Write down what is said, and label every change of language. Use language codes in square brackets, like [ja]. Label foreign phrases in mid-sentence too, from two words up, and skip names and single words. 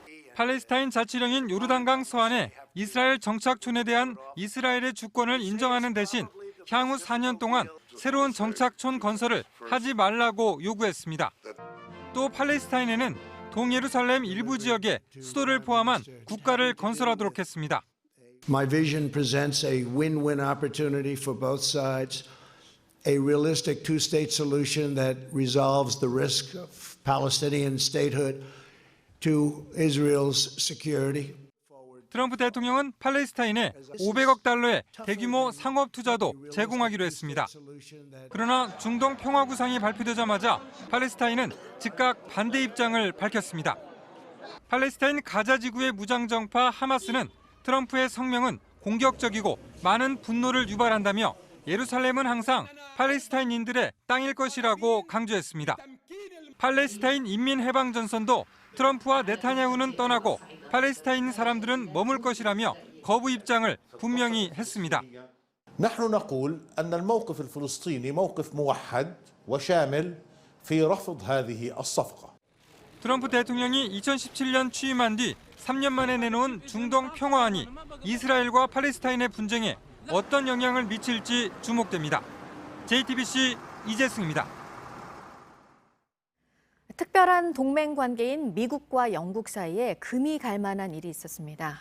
[ko] 팔레스타인 자치령인 요르단강 서안에 이스라엘 정착촌에 대한 이스라엘의 주권을 인정하는 대신 향후 4년 동안 새로운 정착촌 건설을 하지 말라고 요구했습니다. 또 팔레스타인에는 동예루살렘 일부 지역에 수도를 포함한 국가를 건설하도록 했습니다. [en] My vision presents a win-win opportunity for both sides, a realistic two-state solution that resolves the risk of Palestinian statehood to Israel's security. [ko] 트럼프 대통령은 팔레스타인에 500억 달러의 대규모 상업 투자도 제공하기로 했습니다. 그러나 중동 평화 구상이 발표되자마자 팔레스타인은 즉각 반대 입장을 밝혔습니다. 팔레스타인 가자 지구의 무장정파 하마스는 트럼프의 성명은 공격적이고 많은 분노를 유발한다며 예루살렘은 항상 팔레스타인인들의 땅일 것이라고 강조했습니다. 팔레스타인 인민해방전선도 트럼프와 네타냐후는 떠나고 팔레스타인 사람들은 머물 것이라며 거부 입장을 분명히 했습니다. [ar] نحن نقول أن الموقف الفلسطيني موقف موحد وشامل في رفض هذه الصفقة. [ko] 트럼프 대통령이 2017년 취임한 뒤 3년 만에 내놓은 중동 평화안이 이스라엘과 팔레스타인의 분쟁에 어떤 영향을 미칠지 주목됩니다. JTBC 이재승입니다. 특별한 동맹 관계인 미국과 영국 사이에 금이 갈 만한 일이 있었습니다.